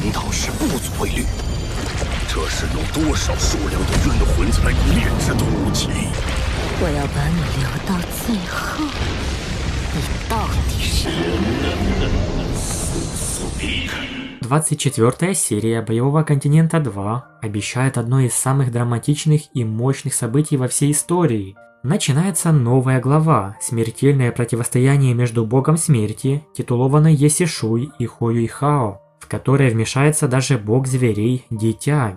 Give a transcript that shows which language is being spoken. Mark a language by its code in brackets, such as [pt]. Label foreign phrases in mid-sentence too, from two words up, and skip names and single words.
[zh] 道是不足为虑。这是有多少数量的冤魂才炼制的武器？我要把你留到最后，你到底是 [ru] 24-я серия Боевого континента 2 обещает одно из самых драматичных и мощных событий во всей истории. Начинается новая глава, смертельное противостояние между богом смерти, титулованной Есишуй, и Хуюйхао, в которое вмешается даже бог зверей Дитянь.